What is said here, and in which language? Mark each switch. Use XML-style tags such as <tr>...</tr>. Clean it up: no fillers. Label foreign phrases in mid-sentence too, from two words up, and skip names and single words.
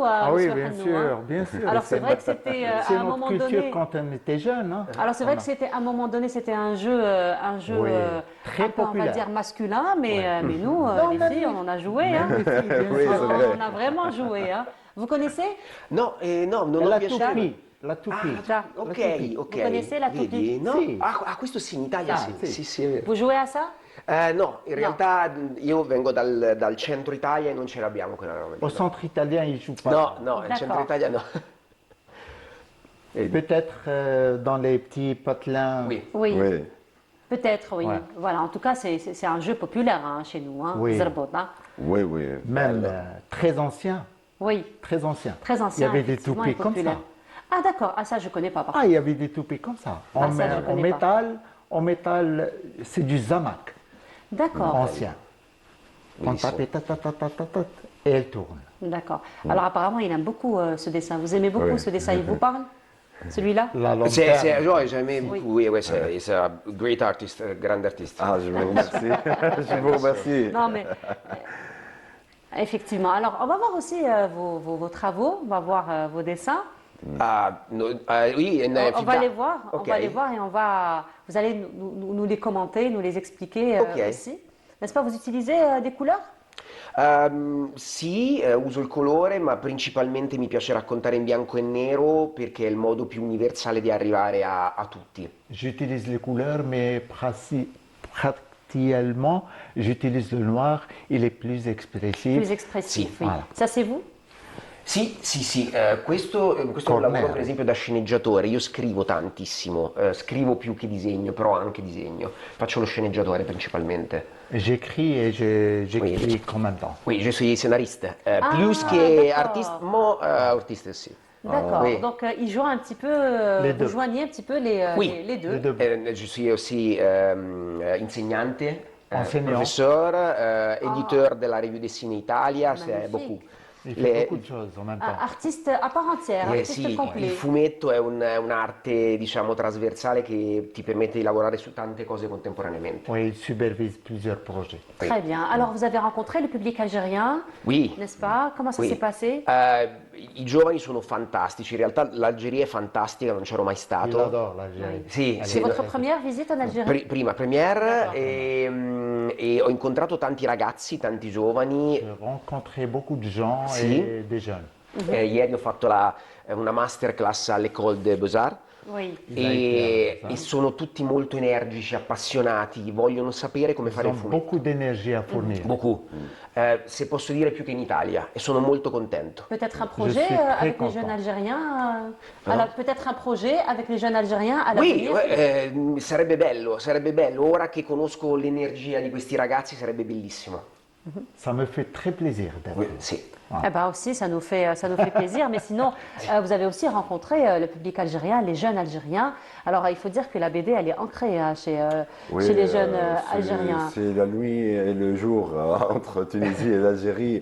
<fr>Ah oui, monsieur bien Hannou, sûr, hein? bien sûr. Alors c'est vrai que c'était à un moment donné. C'est notre culture quand on était jeune. Hein. Alors c'est vrai que c'était à un moment donné, c'était un jeu très un peu, on va populaire. dire masculin, mais nous, les filles, on en a joué. Hein. On a vraiment joué. Hein. Vous connaissez?</fr> <it>No, non ho piacere.</it> <fr>La toupie. Ok. Vous connaissez la toupie?</fr> <it>Vedi? No? Sì. Questo sì, in Italia sì. Sì, è vero.</it> <fr>Vous jouez à ça?</fr> <it>No, in realtà io vengo dal centro Italia e non ce l'abbiamo quella roba.</it> <fr>Au centre italien, ils ne jouent pas.</fr> <it>No, il centro Italia no.</it> <fr>Peut-être dans les petits patelins. Oui. Peut-être, oui. Ouais. Voilà, en tout cas, c'est un jeu populaire hein, chez nous, hein, Zarbout. Hein. Oui. Même très ancien. Oui. Très ancien. Très ancien. Il y avait des toupies comme ça. Ah d'accord, ça je ne connais pas. Par il y avait des toupies comme ça. En métal, c'est du zamak. D'accord. Ancien. On tape et elle tourne. D'accord. Alors apparemment, il aime beaucoup ce dessin. Vous aimez beaucoup ce dessin, il vous parle? Celui-là? La lanterne. J'aime beaucoup. Oui, ouais, c'est un</fr> <en>great artist,</en> <fr>grand artiste. Ah, je vous remercie. Je vous remercie. Non, mais effectivement. Alors, on va voir aussi vos travaux, on va voir vos dessins. Oui, On va les voir, Ok. on va les voir et vous allez nous les commenter, nous les expliquer Ok. aussi. N'est-ce pas? Vous utilisez des couleurs?</fr> <it>Sì, uso il colore, ma principalmente mi piace raccontare in bianco e nero perché è il modo più universale di arrivare a tutti.</it> <fr>J'utilise les couleurs, mais pratiquement, j'utilise le noir. Il est plus expressif. Plus expressif,</fr> <it>Sì.</it> <fr>oui. Voilà. Ça, c'est vous?</fr> <it>Sì, questo è un lavoro Cornell. per esempio da sceneggiatore, io scrivo tantissimo, scrivo più che disegno, però anche disegno, faccio lo sceneggiatore principalmente.</it> <fr>J'écris et j'écris Oui. en même temps. Oui, je suis scénariste, Ah,</fr> <it>plus che</it> <fr>d'accord. artiste, artiste sì. D'accord. Oui. Donc, ils jouent un petit peu, Les vous deux. joignez un petit peu les Oui. les deux. Les deux. Je suis aussi insegnante, Enseignant. professeur, éditeur de la revue Dessinée Italia, c'est Magnifique. beaucoup. Il fait beaucoup de choses en même temps. Artiste à part entière, artiste</fr> <it>Sì, il</it> <fr>complet.</fr> <it>fumetto è un'arte, diciamo, trasversale che ti permette di lavorare su tante cose contemporaneamente.</it> <fr>Oui, il supervise plusieurs projets. Très bien. Alors, vous avez rencontré le public algérien, Oui. n'est-ce pas? Comment ça Oui. s'est passé?</fr> <it>I giovani sono fantastici, in realtà l'Algeria è fantastica, non c'ero mai</it> <fr>Il</fr> <it>stato.</it> <fr>adore l'Algérie.</fr> <it>Sì,</it> <fr>C'est</fr> <it>sì,</it> <fr>votre première visite en Algérie?</fr> <it>prima première</it> <fr>D'accord.</fr> <it>e ho incontrato tanti ragazzi, tanti giovani.</it> <fr>J'ai rencontré beaucoup de gens Sì. et des jeunes.</fr> <it>Ieri ho fatto una masterclass all'École des Beaux-Arts.</it> <fr>Oui.</fr> <it>E sono tutti molto energici, appassionati, vogliono sapere come</it> <fr>Ils</fr> <it>fare il</it> <fr>ont</fr> <it>fumetto.</it> <fr>beaucoup d'énergie à fournir. Beaucoup.</fr> <it>Se posso dire più che in Italia e sono molto contento.</it> <fr>Peut-être un projet suis très avec les content. jeunes Algériens peut-être un projet avec les jeunes Algériens à Oui, l'avenir?</fr> <it>sarebbe bello. Ora che conosco l'energia di questi ragazzi sarebbe bellissimo.</it> <fr>Ça me fait très plaisir d'être là.</fr> <it>Sì.</it> <fr>Eh ben aussi, ça nous fait plaisir. Mais sinon, vous avez aussi rencontré le public algérien, les jeunes Algériens. Alors, il faut dire que la BD, elle est ancrée chez les jeunes Algériens. C'est la nuit et le jour entre Tunisie et l'Algérie.</fr>